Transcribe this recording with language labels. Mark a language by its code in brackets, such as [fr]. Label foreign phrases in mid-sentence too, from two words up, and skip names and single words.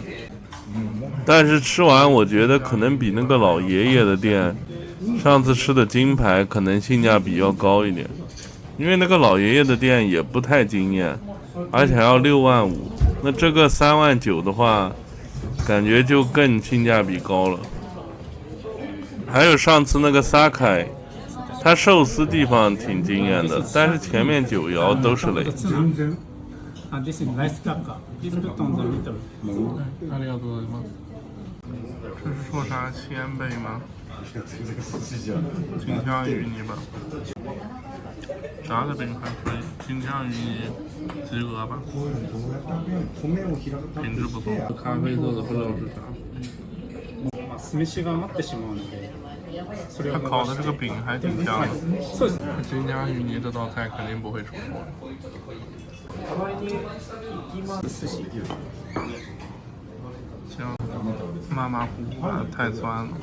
[zh] 但是吃完我觉得可能比那个老爷爷的店上次吃的金牌可能性价比要高一点，因为那个老爷爷的店也不太惊艳，而且还要6万5，那这个3万9的话感觉就更性价比高了。还有上次那个萨凯，他寿司地方挺惊艳的，但是前面9肴都是雷。 [en] This is rice cracker. Please put on the middle. [ja] ありがとうございます。 [zh] 这是说啥鲜贝吗？金枪鱼泥吧，炸的饼还可以，金枪鱼泥及格吧，品质不错。咖啡色的不知道是啥。 [ja] 酢飯が余ってしまうので。 [zh] 他烤的这个饼还挺香的。金枪鱼泥这道菜肯定不会出错。香，马马虎虎的太酸了。